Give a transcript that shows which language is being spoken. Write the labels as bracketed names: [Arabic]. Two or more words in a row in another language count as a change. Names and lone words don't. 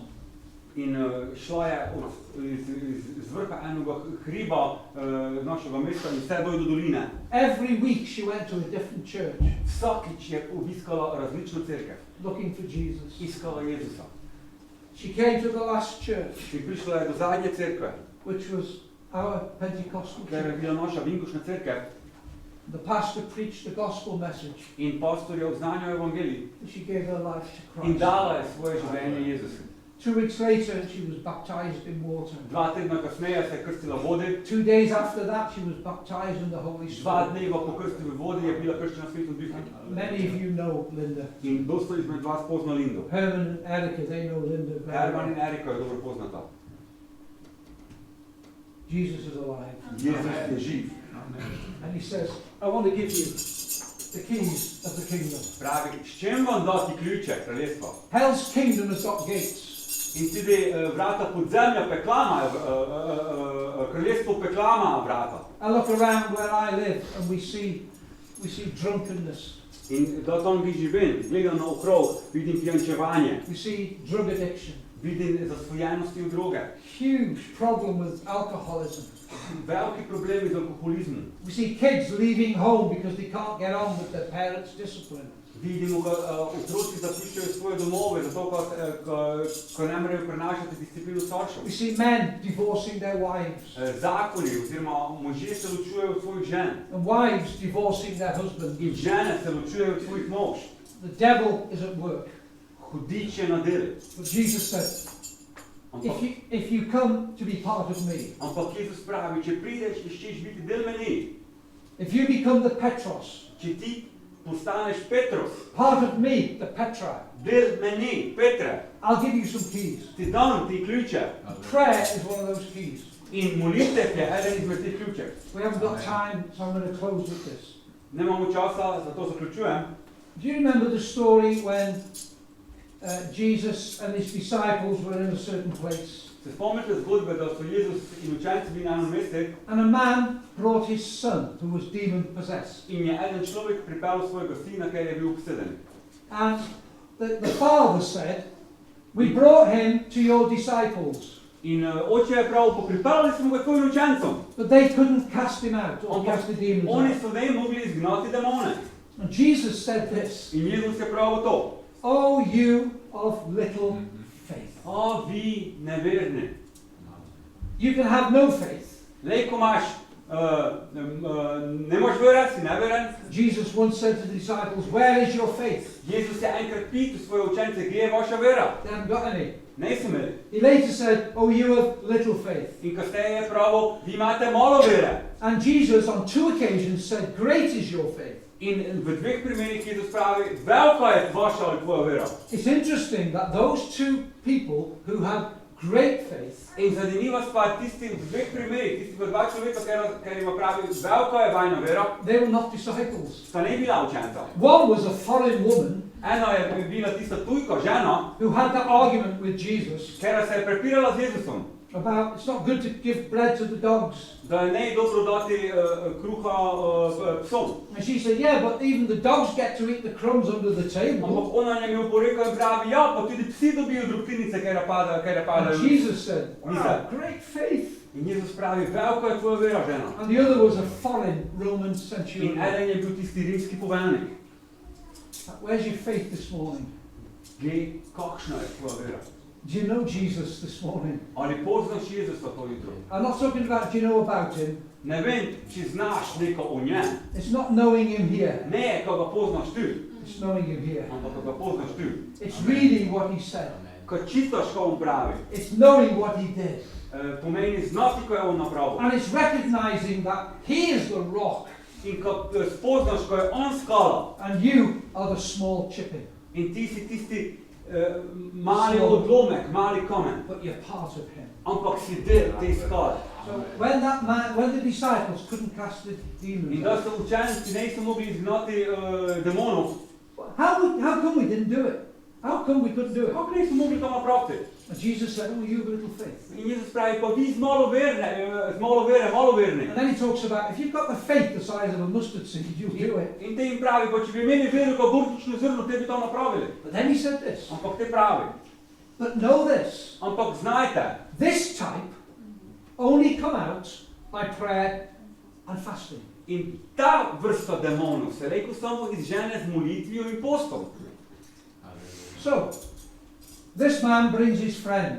[Slovenian] In šla je z vrha enega hriba našega mesta in vse dol do doline. [English] Every week she went to a different church [Slovenian] Vsakič je obiskala različno cerkev, [English] looking for Jesus. [Slovenian] iskala Jezusa. [English] She came to the last church, [Slovenian] In prišla je do zadnje cerkve, [English] which was our Pentecostal [Slovenian] ker je [English] church. [Slovenian] bila naša vinkošna cerkev. [English] The pastor preached the gospel message. [Slovenian] In pastor je oznanjal evangelij [English] She gave her life to [Slovenian] in [English] Christ. [Slovenian] dala je svoje življenje Jezusu. [English] 2 weeks later, she was baptized in water. [Slovenian] 2 tedna kasneje se je krstila v vodi, [English] 2 days after that, she was baptized in the Holy [Slovenian] 2 [English] Spirit. [Slovenian] dneva po krstu v vodi je bila krščena v Svetom Duhu. [English] Many of you know Linda. [Slovenian] In dosta izmed vas pozna Lindo. [English] Herman and Erica, they know Linda very [Slovenian] Herman [English] well. [Slovenian] in Erika jo dobro poznata. [English] Jesus is alive. [Slovenian] Jezus je živ. [English] And he says, "I want to give you the keys of the kingdom." [Slovenian] Pravi, s čem vam dati ključe kraljestva? [English] Hell's kingdom has got gates. [Slovenian] In tudi vrata podzemlja pekla imajo, kraljestvo pekla ima vrata. [English] I look around where I live and we see drunkenness. [Slovenian] In da tam ki živim, gledam na okrog, vidim pijančevanje, [English] We see drug addiction. [Slovenian] vidim zasvojenosti v droge, [English] Huge problem with alcoholism. [Slovenian] veliki problemi z alkoholizmom. [English] We see kids leaving home because they can't get on with their parents' discipline. [Slovenian] Vidimo, da otroci zapuščajo svoje domove, zato ko ne morejo prenašati disciplino staršev. [English] We see men divorcing their wives [Slovenian] Zakoni oziroma možje se ločujejo od svojih žen [English] and wives divorcing their husbands. [Slovenian] in žene se ločujejo od svojih mož. [English] The devil is at work. [Slovenian] Hudič je na delu. [English] But Jesus said, [Slovenian] Ampak, [English] if you come to be part of me, [Slovenian] ampak Jezus pravi, če prideš in ščeš biti del meni, [English] if you become the Petros, [Slovenian] če ti postaneš Petrus, [English] part of me, the Petra, [Slovenian] del meni, Petre, [English] I'll give you some keys. [Slovenian] ti dam ti ključe. [English] Prayer is one of those keys. [Slovenian] In molitev je eden izmed teh ključev. [English] We haven't got time, so I'm going to close with this. [Slovenian] Nemamo časa, zato zaključujem. [English] Do you remember the story when Jesus and his disciples were in a certain place? [Slovenian] Se spomnite zgodbe, da so Jezus in učenci bili na enem mestu [English] And a man brought his son who was demon possessed. [Slovenian] in je eden človek pripeljal svojega sina, ker je bil obseden. [English] And the father said, "We brought him to your disciples, [Slovenian] In oče je prav, pripeljali smo ga tvojim učencem. [English] but they couldn't cast him out or [Slovenian] Ampak [English] cast the demons [Slovenian] oni [English] out." [Slovenian] so ne mogli izgnati demone. [English] And Jesus said this, [Slovenian] In Jezus je prav to. [English] "Oh, you of little faith." [Slovenian] O, vi neverni. [English] You can have no faith. [Slovenian] Lej, ko imaš, ne moš verjeti, si neveren. [English] Jesus once said to the disciples, "Where is your faith?" [Slovenian] Jezus je enkrat pital svoje učence, kje je vaša vera? [English] They haven't got any. [Slovenian] Ne so imeli. [English] He later said, "Oh, you of little faith." [Slovenian] In kasneje je pravil, vi imate malo vere. [English] And Jesus on 2 occasions said, "Great is your faith." [Slovenian] In v dveh primerih Jezus pravi, velika je vaša ali tvoja vera. [English] It's interesting that those two people who had great faith [Slovenian] In zanimiva stvar, tisti v dveh primerih, tisti v dva človeka, ker ima pravi, velika je vajna vera, [English] they were not disciples. [Slovenian] sta ne bila učenca. [English] One was a foreign woman [Slovenian] Ena je bila tista tujka žena, [English] who had that argument with Jesus [Slovenian] ker se je prepirala z Jezusom, [English] about it's not good to give bread to the dogs. [Slovenian] da je ne dobro dati kruha psom. [English] And she said, "Yeah, but even the dogs get to eat the crumbs under the table." [Slovenian] Ampak ona njem je oporekala in pravi, ja, pa tudi psi dobijo drobtinice, ker padajo. [English] And Jesus said, "Wow, Lisa. great faith." [Slovenian] In Jezus pravi, velika je tvoja vera, žena. [English] And the other was a foreign Roman [Slovenian] In [English] centurion. [Slovenian] eden je bil tisti rimski poveljnik. [English] Where's your faith this morning? [Slovenian] Glej, kakšna je tvoja vera? [English] Do you know Jesus this morning? [Slovenian] Ali poznaš Jezusa to jutro? [English] I'm not talking about do you know about him. [Slovenian] Ne vem, če znaš neko o njem. [English] It's not knowing him here. [Slovenian] Ne, ko ga poznaš tu, [English] It's knowing him here. [Slovenian] ampak ko ga poznaš tu. [English] It's reading what he said. [Slovenian] Ko čitaš, ko on pravi, [English] It's knowing what he did. [Slovenian] pomeni znati, ko je on napravil. [English] And it's recognizing that he is the rock [Slovenian] In ko spoznaš, ko je on skala [English] and you are the small chipping. [Slovenian] in ti si tisti mali odlomek, mali kamen, [English] But you're part of him. [Slovenian] ampak si del te skale. [English] So when the disciples couldn't cast the [Slovenian] In [English] demons [Slovenian] da [English] out, [Slovenian] so učenci niso mogli izgnati demonov, [English] how come we didn't do it? How come we couldn't do it? [Slovenian] Kako nismo mogli to napraviti? [English] And Jesus said, oh, you have little faith. [Slovenian] In Jezus pravi, pa vi z malo verni. [English] And then he talks about, if you've got the faith the size of a mustard seed, you'll do it. [Slovenian] In te jim pravi, pa če bi imeli vero kot burtično zrno, te bi to napravili. [English] But then he said this, [Slovenian] Ampak te pravi, [English] but know this, [Slovenian] ampak znajte, [English] this type only come out by prayer and fasting. [Slovenian] in ta vrsta demonov se rekel samo izžene z molitvijo in postom. [English] So, this man brings his friend